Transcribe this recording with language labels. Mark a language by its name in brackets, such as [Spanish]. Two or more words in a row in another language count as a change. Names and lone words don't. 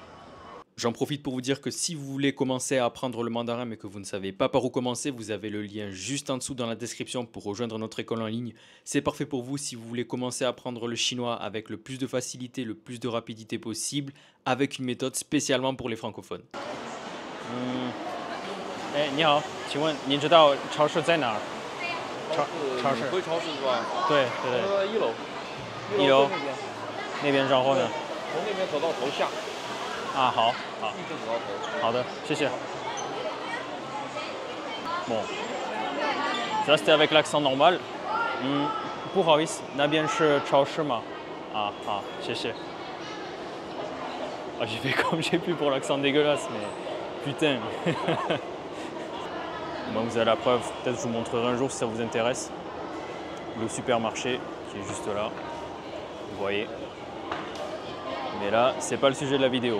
[French] J'en profite pour vous dire que si vous voulez commencer à apprendre le mandarin mais que vous ne savez pas par où commencer, vous avez le lien juste en dessous dans la description pour rejoindre notre école en ligne. C'est parfait pour vous si vous voulez commencer à apprendre le chinois avec le plus de facilité, le plus de rapidité possible, avec une méthode spécialement pour les francophones. [Chinese] 你好，请问您知道超市在哪儿？超市。回超市是吧？对对对。一楼。一楼那边。那边然后呢？从那边走到头下。啊，好，好。一直走到头。好的，谢谢。Bon. [French] Ça c'était avec l'accent normal. [Chinese] 不好意思，那边是超市吗？啊，好，谢谢。 [French] Ah, j'ai fait comme j'ai pu pour l'accent dégueulasse, mais putain. Bon, vous avez la preuve, peut-être je vous montrerai un jour si ça vous intéresse. Le supermarché qui est juste là, vous voyez. Mais là, c'est pas le sujet de la vidéo.